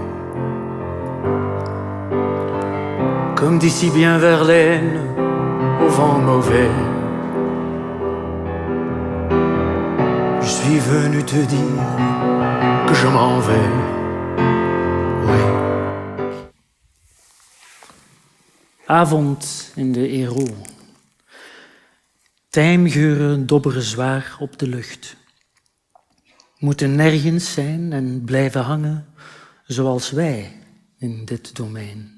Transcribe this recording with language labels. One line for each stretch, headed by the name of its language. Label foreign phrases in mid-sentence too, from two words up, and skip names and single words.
French: Comme d'ici bien Verlaine au vent mauvais. Je suis venu te dire que je m'en vais. Oui.
Dutch: Avond in de Ero. Tijmgeuren dobberen zwaar op de lucht. Moeten nergens zijn en blijven hangen zoals wij in dit domein.